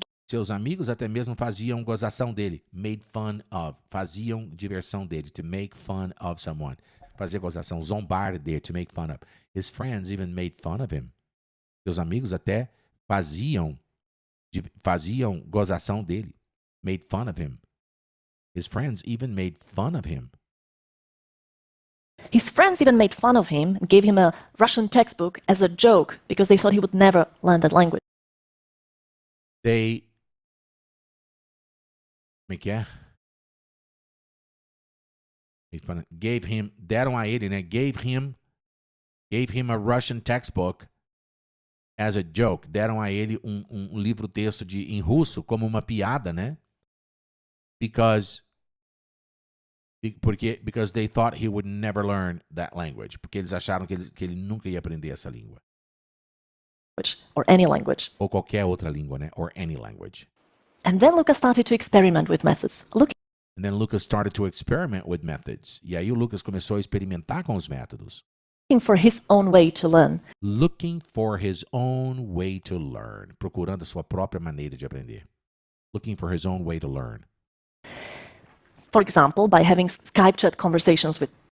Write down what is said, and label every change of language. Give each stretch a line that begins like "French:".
Portuguese: Seus amigos até mesmo faziam gozação dele.
English: Made fun of.
Portuguese: Faziam diversão dele.
English: To make fun of someone.
Portuguese: Fazer gozação, zombar dele.
English: To make fun of. His friends even made fun of him.
Portuguese: Seus amigos até faziam gozação dele.
English: Made fun of him. His friends even made fun of him. His friends even made fun of him and gave him a Russian textbook as a joke because they thought he would never learn that language. They...
Portuguese: Como é que é?
English: Gave him...
Portuguese: Deram a ele, né?
English: Gave him a Russian textbook as a joke.
Portuguese: Deram a ele um livro-texto em russo como uma piada, né?
English: Because they thought he would never learn that language.
Portuguese: Porque eles acharam que ele nunca ia aprender essa língua.
English: Or any language.
Portuguese: Ou qualquer outra língua, né?
English: Or any language. And then Lucas started to experiment with methods. And then Lucas started to experiment with methods.
Portuguese: E aí o Lucas começou a experimentar com os métodos.
English: Looking for his own way to learn. Looking for his own way to learn.
Portuguese: Procurando a sua própria maneira de aprender.
English: Looking for his own way to learn. For example, by having Skype chat conversations with